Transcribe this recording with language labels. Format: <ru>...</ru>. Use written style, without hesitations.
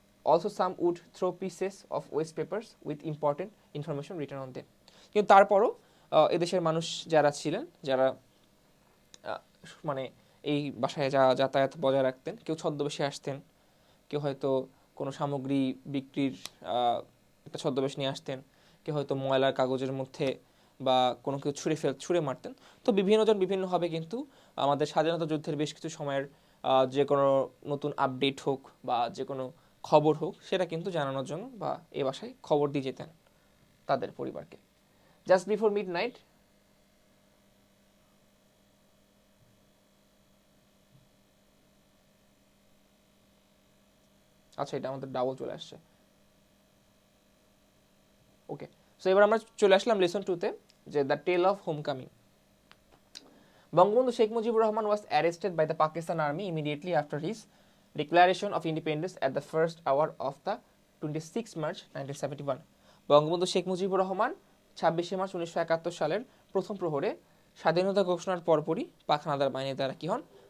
<en>Also, some would throw pieces of waste papers with important information written on them.</en> <bn>কিন্তু তারপরও এদেশের মানুষ যারা ছিলেন, যারা মানে এই বাসায় যাতায়াত বজায় রাখতেন, কেউ ছদ্মবেশে আসতেন, কেউ হয়তো কোনো সামগ্রী বিক্রির একটা ছদ্মবেশ নিয়ে আসতেন, কেউ হয়তো ময়লার কাগজের মধ্যে বা কোনো কেউ ছুঁড়ে মারতেন। তো বিভিন্নজন বিভিন্নভাবে কিন্তু আমাদের স্বাধীনতা যুদ্ধের বেশ কিছু সময়ের যে কোনো নতুন আপডেট হোক বা যে কোনো খবর হোক সেটা কিন্তু জানানোর জন্য বা এ বাসায় খবর দিয়ে যেতেন তাদের পরিবারকে।</bn> <en>just before midnight</en> <bn>আচ্ছা, এটা আমাদের ডাবল চলে আসছে। ওকে, সো এবার আমরা চলে আসলাম লেসন 2-তে, যে</bn> <en>The tale of homecoming. Bangabandhu Sheikh Mujibur Rahman was arrested by the Pakistan Army immediately after his declaration of independence at the first hour of the 26 March 1971.</en> <bn>Bangabandhu Sheikh Mujibur Rahman 26শে March 1971 সালের প্রথম প্রহরে স্বাধীনতা ঘোষণার পরপরই পাক হানাদার বাহিনী দ্বারা কি হন?</bn>